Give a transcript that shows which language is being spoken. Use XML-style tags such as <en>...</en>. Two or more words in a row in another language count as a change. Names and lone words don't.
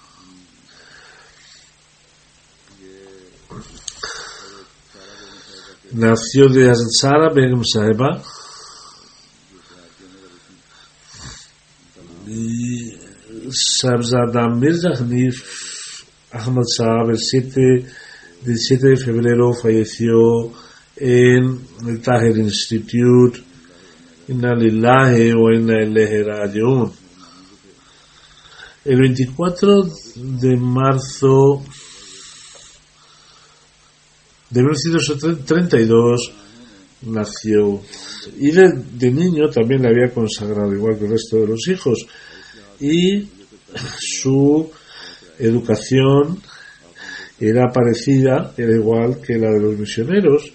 <es>nació de Hazrat Sara Begum Saheba y Sabzada Mirza Hanif Ahmad Sahab el 7 de febrero falleció en el Tahir Institute.</es> <ar>إنا لله وإنا إليه راجعون.</ar> <es>El 24 de marzo de 1932 nació, y de niño también le había consagrado, igual que el resto de los hijos, y su educación era parecida, era igual que la de los misioneros.</es>